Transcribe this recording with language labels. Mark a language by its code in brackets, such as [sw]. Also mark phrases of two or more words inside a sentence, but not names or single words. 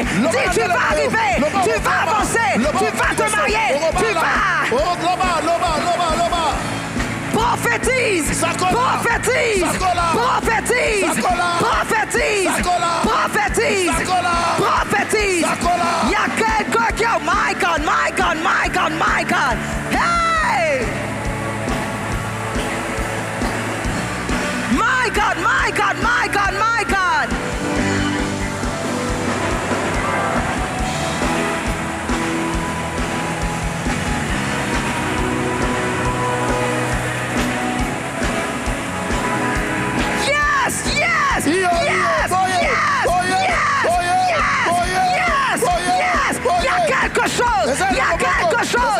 [fr] Dis, tu vas arriver! Tu vas avancer! Tu vas te marier! Tu vas! Prophétise! Prophétise! Prophétise! Prophétise! Prophétise! Prophétise! Il y a quelqu'un qui a... [en] My God, my God, my God, my God! Hey! My God, my God, my God, my God! Yes, yes, yes, yes, yes, yes, [fr] il y a quelque chose, il y a quelque chose.